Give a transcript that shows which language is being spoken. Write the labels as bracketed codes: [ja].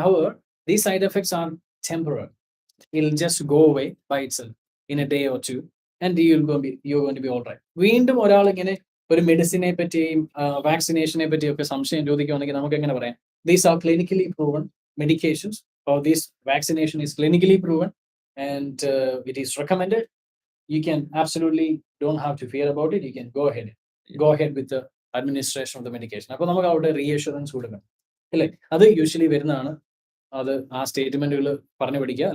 [en] However, these side effects are temporary. It'll just go away by itself in a day or two, and you're going to be all right. [ml] വീണ്ടും ഒരാൾ ഇങ്ങനെ ഒരു മെഡിസിനെ പറ്റിയും വാക്സിനേഷനെ പറ്റിയും ഒക്കെ സംശയം ചോദിക്കുകയാണെങ്കിൽ നമുക്ക് എങ്ങനെ പറയാം? [en] These are clinically proven medications, or this vaccination is clinically proven, and it is recommended. You can absolutely don't have to fear about it. You can go ahead with the administration of the medication. [ml] അപ്പോൾ നമുക്ക് അവിടെ reassurance കൊടുക്കണം അല്ലേ? അത് usually വരുന്നതാണ്. അത് ആ സ്റ്റേറ്റ്മെന്റുകൾ പറഞ്ഞു പഠിക്കുക.